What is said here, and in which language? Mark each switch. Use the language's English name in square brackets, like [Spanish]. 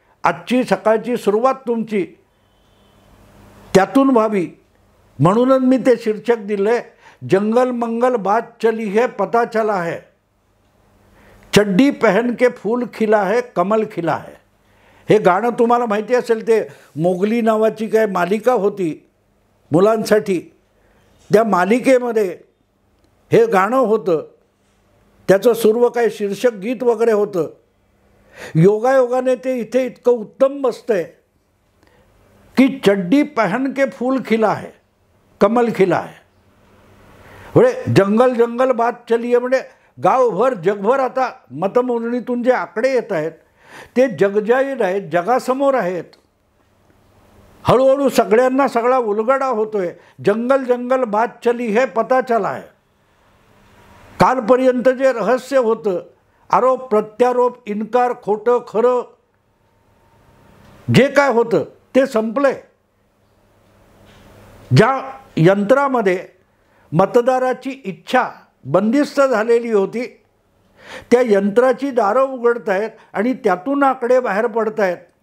[Marathi] आजची सकाळची सुरुवात तुमची त्यातून व्हावी म्हणूनच मी ते शीर्षक दिलं आहे, [Hindi] जंगल मंगल बात चली है पता चला है, चड्डी पहन के फूल खिला है [Marathi] कमल खिला है. हे गाणं तुम्हाला माहिती असेल, ते मोगली नावाची काय मालिका होती मुलांसाठी. त्या मालिकेमध्ये हे गाणं होतं. त्याचं सर्व काय शीर्षक गीत वगैरे होतं. योगायोगाने ते इथे इतकं उत्तम बसतंय की [Hindi] चड्डी पहन के फूल खिला है [Marathi] कमल खिला है. म्हणजे जंगल जंगल बात चली आहे, म्हणजे गावभर जगभर आता मतमोजणीतून जे आकडे येत आहेत ते जगजाहीर आहेत, जगासमोर आहेत. हळूहळू सगळ्यांना सगळा उलगडा होतोय. [Hindi] जंगल जंगल बात चली है पता चला है. [Marathi] कालपर्यंत जे रहस्य होतं, आरोप प्रत्यारोप, इन्कार, खोटं खरं जे काय होतं ते संपलंय. ज्या यंत्रामध्ये मतदाराची इच्छा बंदिस्त झालेली होती, त्या यंत्राची दारं उघडत आहेत आणि त्यातून आकडे बाहेर पडत आहेत.